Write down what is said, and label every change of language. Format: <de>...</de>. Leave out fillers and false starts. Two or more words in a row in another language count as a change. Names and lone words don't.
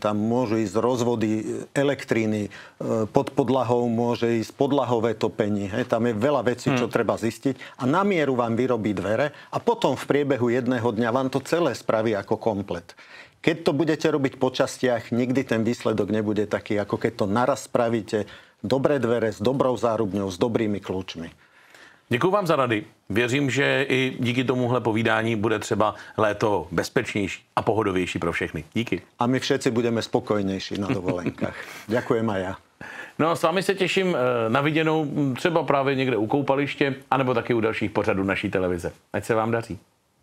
<sk>Tam môžu ísť rozvody elektriny, pod podlahou môže ísť podlahové topenie. Tam je veľa vecí, čo treba zistiť. A na mieru vám vyrobí dvere a potom v priebehu jedného dňa vám to celé spraví ako komplet. Keď to budete robiť po častiach, nikdy ten výsledok nebude taký, ako keď to naraz spravíte. Dobré dvere s dobrou zárubňou, s dobrými kľúčmi.</sk> <cs>Děkuji vám za rady. Věřím, že i díky tomuhle povídání bude třeba léto bezpečnější a pohodovější pro všechny. Díky.</cs> <sk>A my všetci budeme spokojnější na dovolenkách. Ďakujem aj ja.</sk> <cs>No a s vámi se těším na viděnou třeba právě někde u koupaliště, anebo taky u dalších pořadů naší televize. Ať se vám daří.</cs>